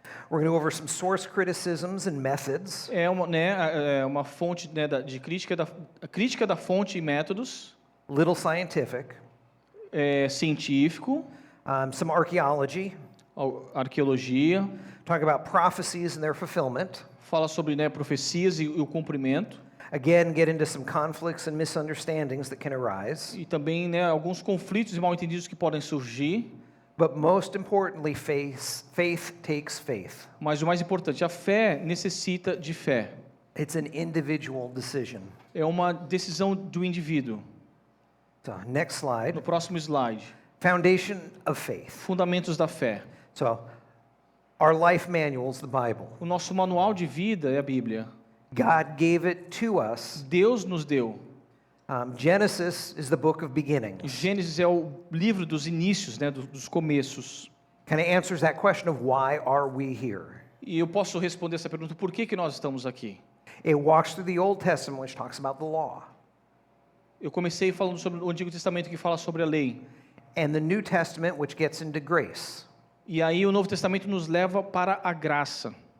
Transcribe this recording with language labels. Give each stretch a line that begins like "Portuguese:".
English: We're going to go over some source criticisms and methods.
Portuguese: É uma fonte de crítica da fonte e métodos,
English: Little scientific,
Portuguese: científico,
English: some archaeology,
Portuguese: arqueologia,
English: talk about prophecies and their fulfillment.
Portuguese: fala sobre profecias e o cumprimento,
English: Again, get into some conflicts and misunderstandings that can arise.
Portuguese: e também alguns conflitos e mal-entendidos que podem surgir,
English: But most importantly, faith takes faith.
Portuguese: mas o mais importante, a fé necessita de fé.
English: It's an individual decision.
Portuguese: É uma decisão do indivíduo.
English: So, next slide.
Portuguese: No próximo slide,
English: Foundation of faith.
Portuguese: fundamentos da fé.
English: So, our life manual is the Bible.
Portuguese: O nosso manual de vida é a Bíblia.
English: God gave it to us.
Portuguese: Deus nos deu.
English: Genesis is the book of beginnings.
Portuguese: Gênesis é o livro dos inícios, dos começos.
English: Kind of answers that question of why are we here?
Portuguese: E eu posso responder essa pergunta: por que nós estamos aqui?
English: It walks through the Old Testament, which talks about the law,
Portuguese: Eu comecei falando sobre o Antigo Testamento, que fala sobre a lei.
English: and the New Testament, which gets into grace.
Portuguese: E aí o Novo Testamento nos leva para a graça.